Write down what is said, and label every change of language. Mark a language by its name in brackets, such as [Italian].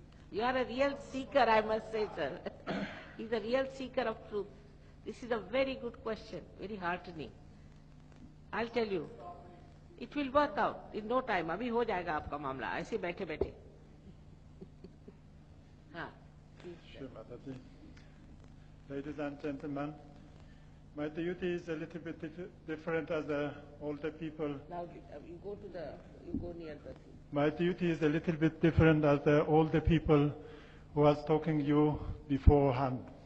[English] You are a real seeker, I must say, sir. He's a real seeker of truth. This is a very good question, very heartening. I'll tell you, it will work out in no time. [Hindi] अभी हो जाएगा आपका मामला, ऐसे बैठे बैठे. हाँ. [English] Sure, Mataji. Ladies and gentlemen, my duty is a little bit different as the older people. Now you go near the thing. My duty is a little bit different as the older people who was talking you beforehand.